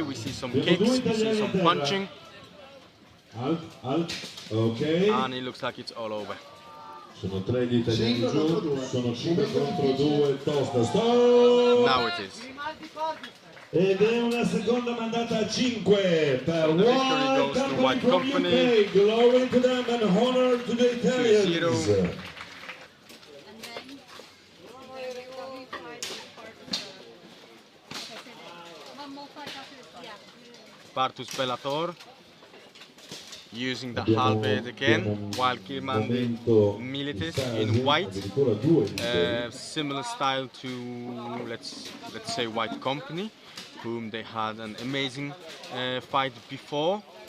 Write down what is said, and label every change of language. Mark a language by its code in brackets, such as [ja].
[en] We see some kicks, we see some punching. Ok. And it looks like it's all over. [it] Sono 3 gli italiani giù, sono 5 contro 2, tosta, stop! [en] Now it is. [it] Ed è una seconda mandata a 5 per [en] So the victory goes to White Company. UK. Glory to them and honor to the Italians. 2-0. Pardus Bellator using the halberd again, while Grimaldi Milites in white, similar style to let's say White Company, whom they had an amazing fight before.